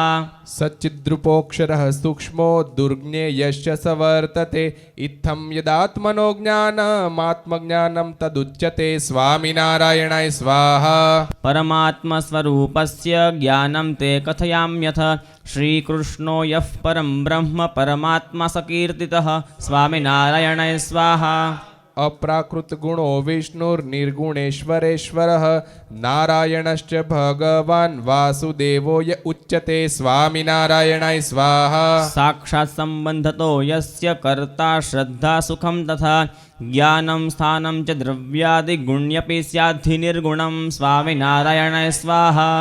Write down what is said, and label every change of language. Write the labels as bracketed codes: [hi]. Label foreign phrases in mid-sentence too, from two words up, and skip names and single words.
[sa] सच्चिद्रूपोऽक्षरः सूक्ष्मो दुर्ज्ञेयश्च स वर्तते इत्थं यदात्मनो ज्ञानमात्मज्ञानं तदुच्यते स्वामिनारायणाय स्वाहा परमात्मस्वरूपस्य ज्ञानं ते कथयाम्यथ श्रीकृष्णो यः परं ब्रह्म परमात्मा सकीर्तितः स्वामिनारायणाय स्वाहा અપ્રાકૃતગુણો વિષ્ણુર્નિર્ગુણેશ્વરેશ્વરઃ નારાયણશ્ચ ભગવાન વાસુદેવોય ઉચ્યતે સ્વામિનારાયણાય સ્વાહા સાક્ષાત સંબંધતો યસ્ય કર્તા શ્રદ્ધા સુખમ તથા જ્ઞાનમ સ્થાનમ ચ દ્રવ્યાદિગુણ્યપી સ્યાદ્ધિ નિર્ગુણમ સ્વામિનારાયણાય સ્વાહા